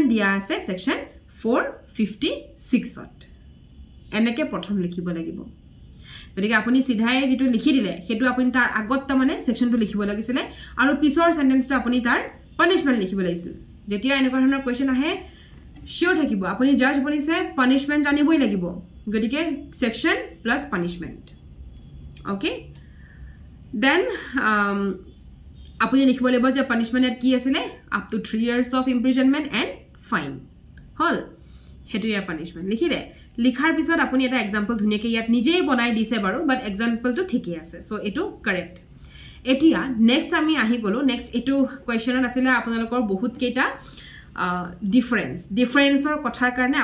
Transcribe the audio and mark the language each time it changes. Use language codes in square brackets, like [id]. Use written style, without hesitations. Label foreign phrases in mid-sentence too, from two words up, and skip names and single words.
[as] দিয়া আছে সেকশন 456 ত এনেকে প্ৰথম লিখিব লাগিব গতিকে আপুনি সিধাই যেটো লিখি দিলে হেতু আপুনি তাৰ আগত তা মানে সেকশনটো লিখিব লাগিছিলে আৰু পিছৰ সেন্টেন্সটো আপুনি তাৰ পানিশমেন্ট লিখিব লাগিছিল যেতিয়া এনেকুৱা ধৰণৰ কোৱেশ্চন আহে শিওৰ থাকিব আপুনি জাজ বনিছে পানিশমেন্ট জানিবই লাগিব গতিকে [en] section plus punishment okay then [as] আপুনি লিখিব লাগিব যে পানিশমেন্ট কি আছিল [en] up to 3 years of imprisonment and fine [as] হল হেতু ইয়াৰ পানিশমেন্ট লিখিলে লিখাৰ পিছত আপুনি এটা এক্সাম্পল ধুনিয়াকে ইয়াত নিজেই বনাই দিছে বাৰু বাট এক্সাম্পলটো ঠিকই আছে সো এটো কাৰেক্ট এতিয়া নেক্সট আমি আহি গলো নেক্সট এটো কোৱেশ্চনত আছিল আপোনালোকৰ বহুত কেইটা ডিফাৰেন্সৰ কথাৰ কাৰণে